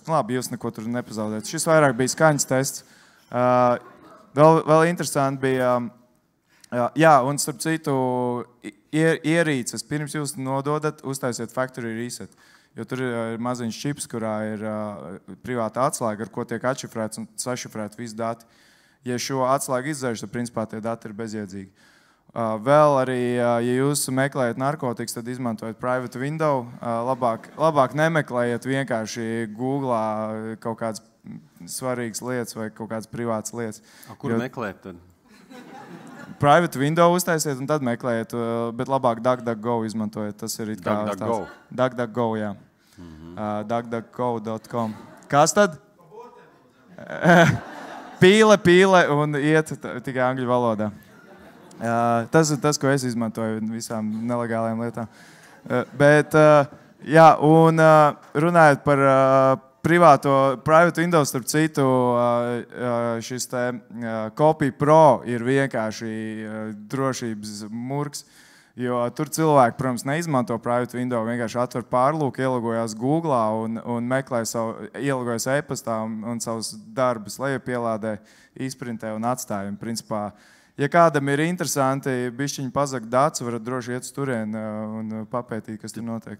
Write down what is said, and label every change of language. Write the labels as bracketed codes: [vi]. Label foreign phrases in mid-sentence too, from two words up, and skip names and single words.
[lv] Labi, jūs neko tur nepazaudēt. Šis vairāk bija skaņas tests. Vēl interesanti bija, jā, un starp citu ierīces, pirms jūs nododat, uztaisiet [en] factory reset. [lv] Jo tur ir maziņš čips, kurā ir privāta atslēga, ar ko tiek atšifrēts un sašifrēt visi dati. Ja šo atslēgu izdzēš, tad principā tie dati ir bezjēdzīgi. Vēl arī, ja jūs meklējat narkotikas, tad izmantojiet [en] private window. [lv] Labāk nemeklējiet vienkārši Googlā kaut kādas svarīgas lietas vai kaut kādas privātas lietas. Kur meklēt tad? [en] Private window [lv] uztaisiet un tad meklējiet, bet labāk DuckDuckGo izmantojiet. Tas ir DuckDuckGo? DuckDuckGo, jā. DuckDuckGo.com. Kas tad? Pīle un iet tikai angļu valodā. Tas ir tas, ko es izmantoju visām nelegālajām lietām. Bet, jā, un runājot par [en] private window, [lv] starp citu, šis te Copy Pro ir vienkārši drošības murgs, jo tur cilvēki, protams, neizmanto [en] private window, [lv] vienkārši atver pārlūku, ielogojās Googlā un meklē ielogojas e-pastā un savus darbus lejupielādē, izprintē un atstāja. Principā, ja kādam ir interesanti bišķiņi pazakt datus, varat droši iet uz turieni un papētīt, kas tur notiek.